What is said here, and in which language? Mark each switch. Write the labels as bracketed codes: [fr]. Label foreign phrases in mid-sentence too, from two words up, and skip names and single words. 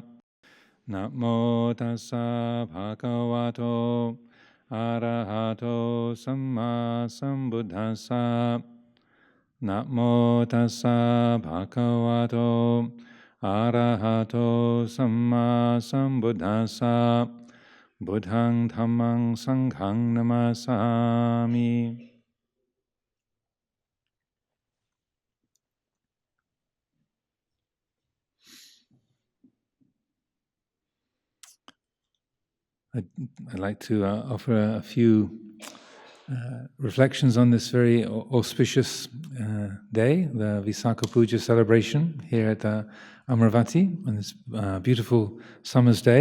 [pi] Namo tassa bhagavato arahato samma sambuddhassa. Namo tassa bhagavato arahato samma sambuddhassa. Buddhang dhammang sanghang namasami. [en] I'd like to offer a few reflections on this very auspicious day, the Vesākha Puja celebration here at Amaravati on this beautiful summer's day.